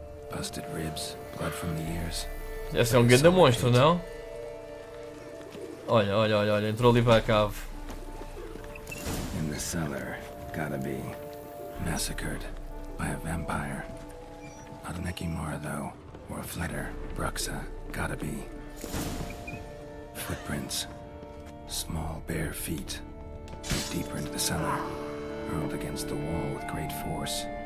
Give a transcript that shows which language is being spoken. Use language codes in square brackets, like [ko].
[en] Busted ribs, blood from the ears. [pt] Deve ser um grande monstro, não? Olha, olha, olha, olha, entrou ali para a cave. [en] In the cellar, gotta be massacred by a vampire. Not an Ekimara though, or a Flitter, Bruxa, gotta be. Footprints, small bare feet, deeper into the cellar, hurled against the wall with great force.